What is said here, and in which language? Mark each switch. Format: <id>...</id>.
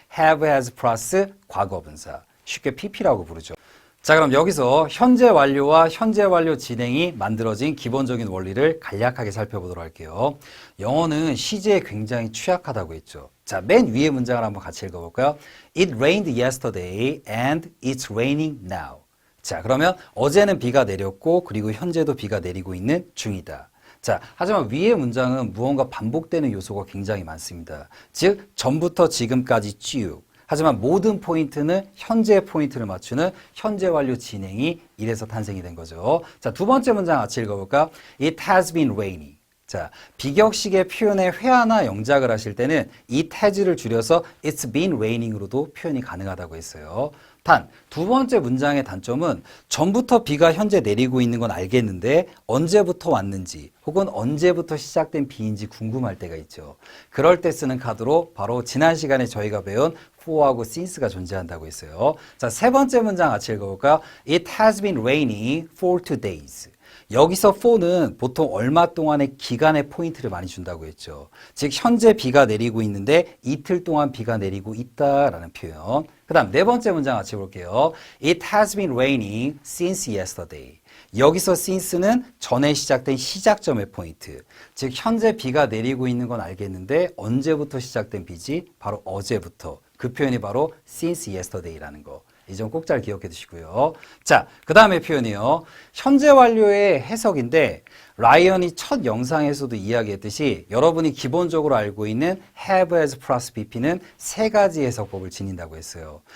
<ko>have, has 플러스 과거 분사. 쉽게 PP라고 부르죠. 자, 그럼 여기서 현재 완료와 현재 완료 진행이 만들어진 기본적인 원리를 간략하게 살펴보도록 할게요. 영어는 시제에 굉장히 취약하다고 했죠. 자, 맨 위에 문장을 한번 같이 읽어볼까요?</ko> <en>It rained yesterday and it's raining now.</en> <ko>자, 그러면 어제는 비가 내렸고 그리고 현재도 비가 내리고 있는 중이다. 자, 하지만 위의 문장은 무언가 반복되는 요소가 굉장히 많습니다. 즉, 전부터 지금까지 쭉. 하지만 모든 포인트는 현재의 포인트를 맞추는 현재 완료 진행이 이래서 탄생이 된 거죠. 자, 두 번째 문장 같이 읽어볼까?</ko> <en>It has been raining.</en> <ko>자, 비격식의 표현에 회화나 영작을 하실 때는</ko> <en>it has</en> <ko>를 줄여서</ko> <en>it's been raining</en> <ko>으로도 표현이 가능하다고 했어요. 단, 두 번째 문장의 단점은 전부터 비가 현재 내리고 있는 건 알겠는데 언제부터 왔는지 혹은 언제부터 시작된 비인지 궁금할 때가 있죠. 그럴 때 쓰는 카드로 바로 지난 시간에 저희가 배운 for하고 since가 존재한다고 했어요. 자, 세 번째 문장 같이 읽어볼까요?</ko> <en>It has been raining for 2 days.</en> <ko>여기서 for는 보통 얼마 동안의 기간의 포인트를 많이 준다고 했죠. 즉 현재 비가 내리고 있는데 이틀 동안 비가 내리고 있다라는 표현. 그 다음 네 번째 문장 같이 볼게요.</ko> <en>It has been raining since yesterday.</en> <ko>여기서 since는 전에 시작된 시작점의 포인트. 즉 현재 비가 내리고 있는 건 알겠는데 언제부터 시작된 비지? 바로 어제부터. 그 표현이 바로</ko> <en>since yesterday</en> <ko>라는 거. 이 점 꼭 잘 기억해 두시고요. 자, 그 다음에 표현이요. 현재 완료의 해석인데 라이언이 첫 영상에서도 이야기했듯이 여러분이 기본적으로 알고 있는 have, has 플러스 BP는 세 가지 해석법을 지닌다고 했어요.</ko>